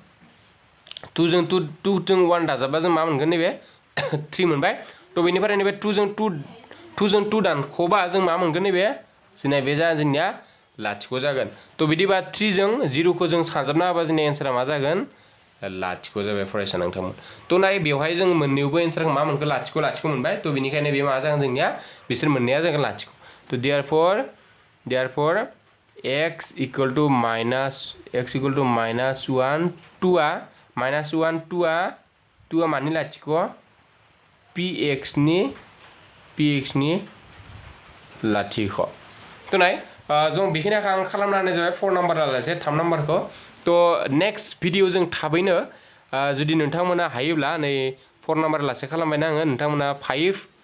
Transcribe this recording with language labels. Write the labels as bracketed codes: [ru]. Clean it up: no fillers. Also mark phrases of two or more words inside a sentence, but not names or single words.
[brx] 2 जों 1 दाजाबबा जों मा मोनगोन नैबे 3 मोनबाय तो बेनिफ्राय नैबे 2 जों 2 दानख'बा जों मा मोनगोन नैबे जोंना बे जोंनिया लाथिख' जागोन तो बिदिबा 3 जों 0 खौ जों सानजाबना होबा जोंनि एन्सारा मा जागोन लाथिख' जाबाय फरायसा नोंथांमोन तो नाय बेवहाय जों मोननैबो एन्सारखौ मा मोनखो लाथिख' मोनबाय तो बेनिखायनो बे मा जागोन जोंनिया बिसोर मोननैया जागोन लाथिख' तो देयरफोर [en] x equal to [brx] माइनस 1 2 आ माइनस 1 2 आ मानि लाथिख' px नि लाथिख' तो नाय जों बेखिनिखौ आं खालामना होनाय जाबाय 4 नाम्बार लासे 3 नाम्बारखौ तो [en] next video [brx] जों थाबैनो जुदि नोंथांमोना हायोब्ला नै 4 नाम्बार लासे खालामबायना आङो नोंथांमोना 5